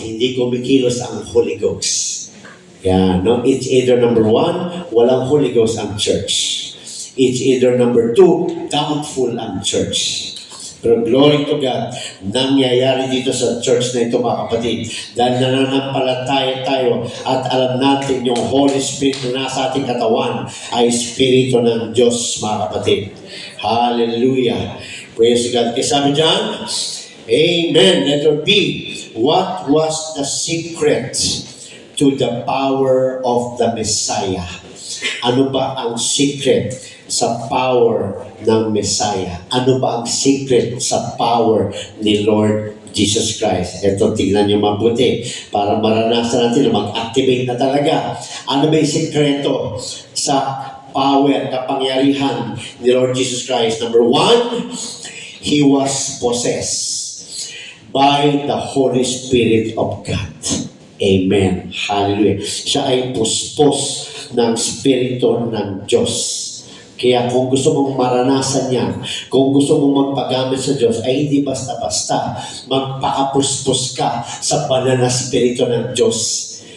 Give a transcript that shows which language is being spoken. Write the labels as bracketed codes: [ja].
[tl] Hindi kumikilos ang Holy Ghost. [en] Yeah, no? It's either number one, [tl] walang Holy Ghost ang church. [en] It's either number two, doubtful ang church. [tl] Pero glory to God, nangyayari dito sa church na ito, mga kapatid. Dahil nananampalataya tayo at alam natin yung Holy Spirit na nasa ating katawan ay Espiritu ng Diyos, mga kapatid. Hallelujah. [en] Praise God. [tl] Kaya sabi dyan, Amen. Letter B. [en] What was the secret to the power of the Messiah? [tl] Ano ba ang secret sa power ng Messiah? Ano ba ang secret sa power ni Lord Jesus Christ? Ito, tingnan niyo mabuti para maranasan natin na mag-activate na talaga. Ano ba yung sekreto sa power, kapangyarihan ni Lord Jesus Christ? [en] Number one, He was possessed by the Holy Spirit of God. Amen. Hallelujah. [tl] Siya ay puspos ng Espiritu ng Diyos. Kaya kung gusto mong maranasan yan, kung gusto mong magpagamit sa Diyos, ay hindi basta-basta. Magpakapuspos ka sa banal na Espiritu ng Diyos.